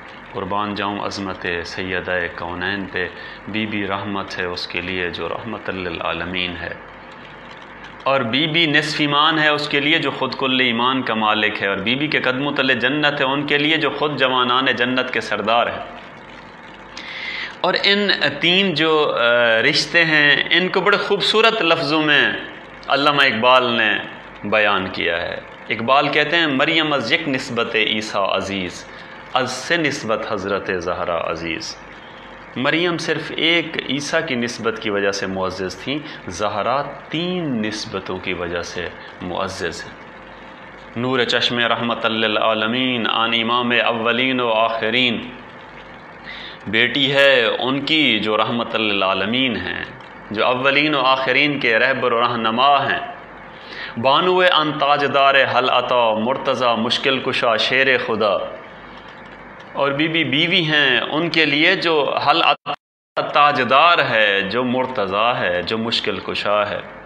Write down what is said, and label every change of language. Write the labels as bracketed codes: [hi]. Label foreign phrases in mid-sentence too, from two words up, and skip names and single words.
[ur] قربان جاؤں عظمت سیدہ کونین پہ، بی بی رحمت ہے اس کے لیے جو رحمت للعالمین ہے، اور بی بی نصف ایمان ہے اس کے لیے جو خود کل ایمان کا مالک ہے، اور بی بی کے قدموں تلے جنت ہے ان کے لیے جو خود جوانان جنت کے سردار ہیں۔ اور ان تین جو رشتے ہیں ان کو بڑے خوبصورت لفظوں میں علامہ اقبال نے بیان کیا ہے۔ اقبال کہتے ہیں [fa] مریم از یک نسبت عیسیٰ عزیز، از سے نسبت حضرت زہرا عزیز، [ur] مریم صرف ایک عیسیٰ کی نسبت کی وجہ سے معزز تھیں، زہرا تین نسبتوں کی وجہ سے معزز ہیں۔ [fa] نور چشم رحمت للعالمین آن امام اولین و آخرین، [ur] بیٹی ہے ان کی جو رحمت للعالمین ہیں، جو اولین و آخرین کے رہبر و رہنما ہیں۔ [fa] بانو ان تاجدار حل عطا مرتضی مشکل کشا شیر خدا، [ur] اور بیوی ہیں ان کے لیے جو حل عطا تاجدار ہے، جو مرتضی ہے، جو مشکل کشا ہے۔